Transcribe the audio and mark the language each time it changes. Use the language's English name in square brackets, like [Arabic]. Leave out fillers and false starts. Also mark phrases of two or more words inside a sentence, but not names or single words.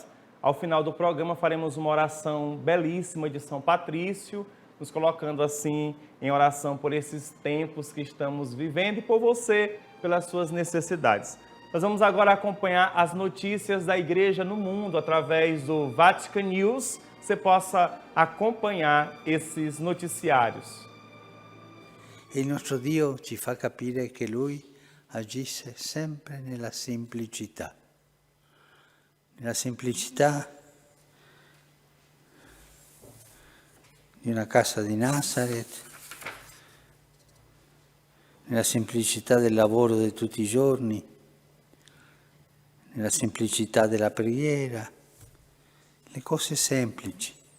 [Portuguese] Ao final do programa faremos uma oração belíssima de São Patrício, nos colocando assim em oração por esses tempos que estamos vivendo e por você, pelas suas necessidades. Nós vamos agora acompanhar as notícias da Igreja no mundo através do Vatican News. Você possa acompanhar esses noticiários. [Italian] Il nostro Dio ci fa capire che Lui agisce sempre nella semplicità. Nella semplicità di una casa di Nazareth, nella semplicità del lavoro di tutti i giorni, nella semplicità della preghiera, le cose semplici.